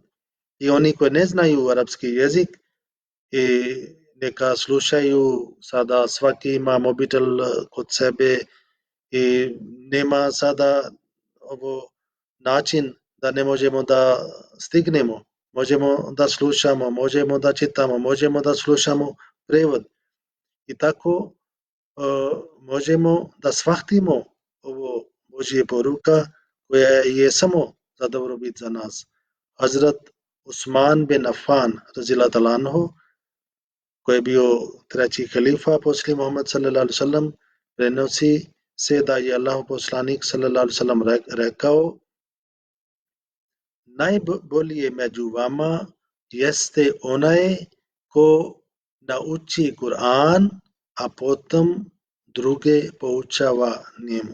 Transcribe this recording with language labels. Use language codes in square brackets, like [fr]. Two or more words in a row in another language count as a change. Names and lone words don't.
[bs] I oni koji ne znaju arapski jezik i neka slušaju, sada svaki ima mobitel kod sebe i nema sada ovo način da ne možemo da stignemo. Možemo da slušamo, možemo da čitamo, možemo da slušamo prevod. I tako možemo da shvatimo ovo Božje poruka koja je samo za dobrobit za nas. Hazrat Usman bin Affan [ar] رضي الله عنه, [bs] koji je bio treći halifa poslije Muhammad [ar] صلى الله عليه وسلم, [bs] prenosi se da je Allah poslanik [ar] صلى الله عليه وسلم [bs] rekao: najbolje među vama jeste onaj ko nauči Kur'an, a potom druge poučava njemu.